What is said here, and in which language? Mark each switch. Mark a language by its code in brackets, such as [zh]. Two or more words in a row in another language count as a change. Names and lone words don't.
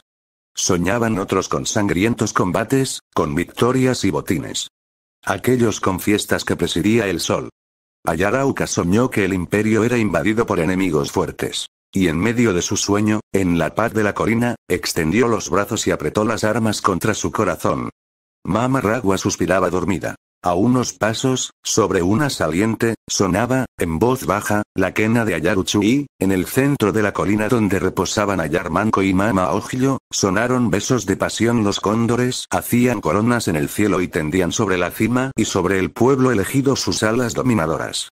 [es] Soñaban otros con sangrientos combates, con victorias y botines. Aquellos con fiestas que presidía el sol. Ayar Auca soñó que el imperio era invadido por enemigos fuertes. Y en medio de su sueño, en la paz de la colina, extendió los brazos y apretó las armas contra su corazón. Mama Ragua suspiraba dormida. A unos pasos, sobre una saliente, sonaba, en voz baja, la quena de Ayar Uchu y, en el centro de la colina donde reposaban Ayar Manco y Mama Ojillo, sonaron besos de pasión. Los cóndores hacían coronas en el cielo y tendían sobre la cima y sobre el pueblo elegido sus alas dominadoras.